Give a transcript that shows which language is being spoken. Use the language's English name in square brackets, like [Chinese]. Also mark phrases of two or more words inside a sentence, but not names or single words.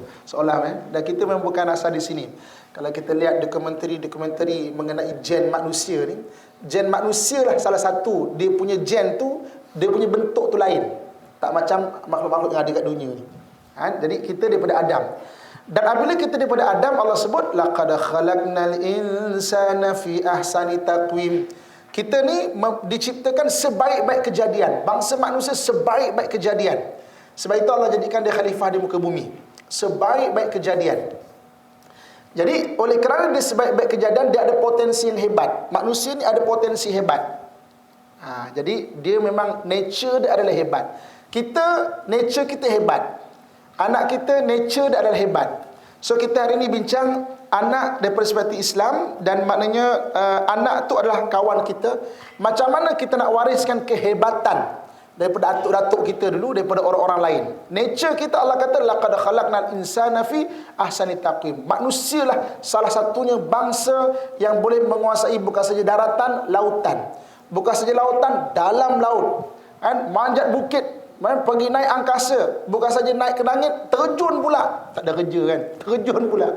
[Malay] Seolah dan kita memang bukan asal di sini. Kalau kita lihat dokumentari mengenai gen manusia ni, gen manusia lah salah satu. Dia punya gen tu, dia punya bentuk tu lain. Tak macam makhluk-makhluk yang ada kat dunia ni. Jadi kita daripada Adam. Dan apabila kita daripada Adam, Allah sebut [Arabic] لقد خلقنا الإنسان في أحسن تقويم. [Malay] Kita ni diciptakan sebaik-baik kejadian. Bangsa manusia sebaik-baik kejadian. Sebab itu Allah jadikan dia khalifah di muka bumi. Sebaik-baik kejadian. Jadi oleh kerana dia sebaik-baik kejadian, dia ada potensi yang hebat. Manusia ni ada potensi hebat. Jadi dia memang nature dia adalah hebat. Nature kita hebat. Anak kita nature dia adalah hebat. So kita hari ini bincang anak daripada perspektif Islam. Dan maknanya anak tu adalah kawan kita. Macam mana kita nak wariskan kehebatan daripada atuk-datuk kita dulu, daripada orang-orang lain. Nature kita, Allah kata [Arabic] لقد خلقنا الإنسان في أحسن تقويم. [Malay] Manusia lah salah satunya bangsa yang boleh menguasai bukan saja daratan, lautan. Bukan saja lautan, dalam laut. Manjat bukit, pergi naik angkasa. Bukan saja naik ke langit, terjun pula. Tak ada kerja kan, terjun pula.